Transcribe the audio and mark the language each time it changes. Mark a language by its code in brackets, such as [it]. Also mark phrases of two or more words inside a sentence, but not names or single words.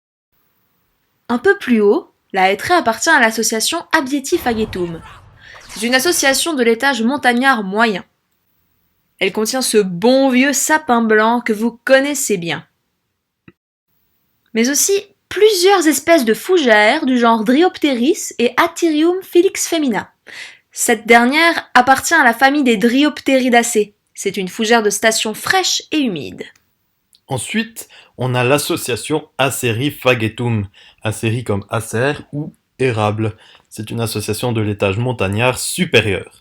[fr] Un peu plus haut, la hêtraie appartient à l'association Abietti Fagetum. C'est une association de l'étage montagnard moyen. Elle contient ce bon vieux sapin blanc que vous connaissez bien. Mais aussi plusieurs espèces de fougères du genre Dryopteris et Atyrium felix femina. Cette dernière appartient à la famille des Dryopteridacées. C'est une fougère de station fraîche et humide. Ensuite, on a l'association Acerifaghetum, acérie comme acer ou érable. C'est une association de l'étage montagnard supérieur.